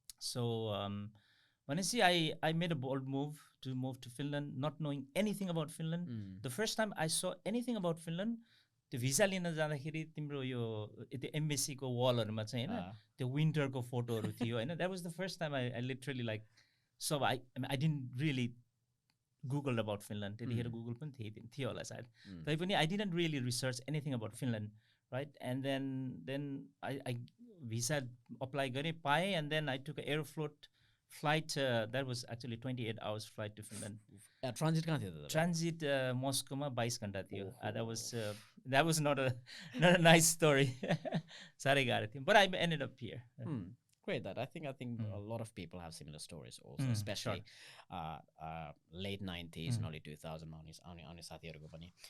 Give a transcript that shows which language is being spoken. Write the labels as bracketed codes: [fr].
[en] So भनेपछि I made a bold move to Finland, not knowing anything about Finland. The first time I saw anything about Finland, [ne] त्यो visa लिन जाँदाखेरि तिम्रो यो त्यो एम्बेसीको वालहरूमा चाहिँ होइन त्यो विन्टरको फोटोहरू थियो होइन। [en] That was the first time I literally like सब I didn't really Google about Finland. [ne] त्यतिखेर गुगल पनि थियो होला सायद, तैपनि [en] I didn't really research anything about Finland right. And then I visa apply [ne] गरेँ, पाएँ, [en] And then I took Aeroflot flight that was actually 28 hours flight to Finland. [ne] Transit कहाँ थियो? Transit Moscow मा 22 घण्टा थियो। [en] That was not a nice story. [ne] साह्रै गाह्रो थियो, [en] but I ended up here. Great. That I think a lot of people have similar stories also, especially late 90s and early 2000s on [ne] साथीहरुको पनि।